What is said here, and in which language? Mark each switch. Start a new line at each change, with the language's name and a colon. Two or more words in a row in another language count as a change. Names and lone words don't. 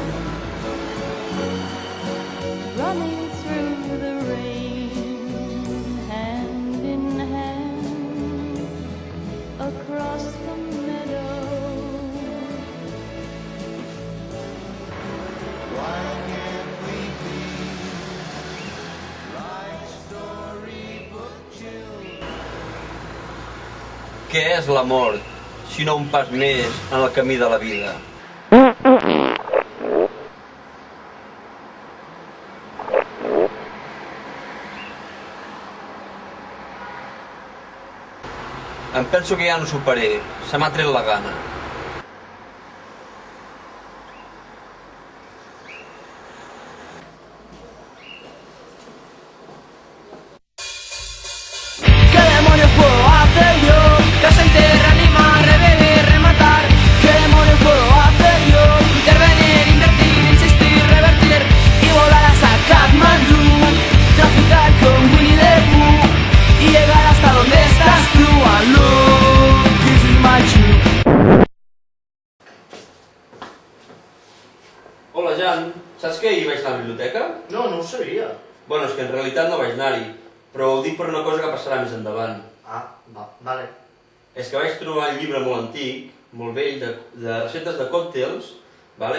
English: Running through the rain, hand in hand, across the meadow. why can't we be like storybook children?
Catalan: Què és la mort, si no un pas més en el camí de la vida? Em penso que ja no superé, se m'ha tret la gana.
Spanish: ¿Qué demonios puedo hacer yo? Desenterrar, reanimar, reveler, rematar. ¿Qué demonios puedo hacer yo? Intervenir, invertir, insistir, revertir y volar hasta Katmandú. Traficar con Winnie the Pooh y llegar hasta donde estás tú.
English: Aló, this is my truth.
Catalan: Hola Jan, saps que ahir vaig anar a la biblioteca? No, no ho sabia. Bueno, és que en realitat no vaig anar-hi, però ho dic per una cosa que passarà més endavant. Ah, vale. És que vaig trobar un llibre molt antic, molt vell, de receptes de còctels, vale?